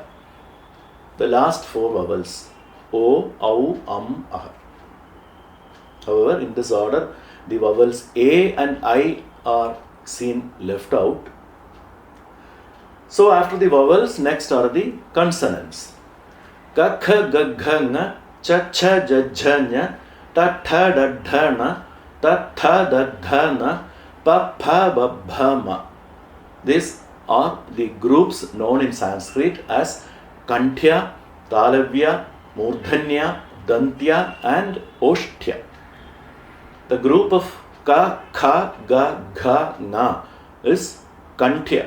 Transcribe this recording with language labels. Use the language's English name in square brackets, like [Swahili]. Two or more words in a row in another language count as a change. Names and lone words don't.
[English] The last 4 vowels, o, au, aha. However, in this order, the vowels a and I are seen left out. So after the vowels, next are the consonants. [Sanskrit] क ख, ग घ, ङ, च, छ, ज झ, ञ, ट, ठ, ड, ढ, ण, त, थ, द, ध, न, प, फ, ब, भ, म. [English] These are the groups known in Sanskrit as [Sanskrit] कण्ठ्य, तालव्य, मूर्धन्य, दन्त्य, [English] and Oshtya. The group of [Sanskrit] क, ख, ग, घ, ङ [English] is Kanthya.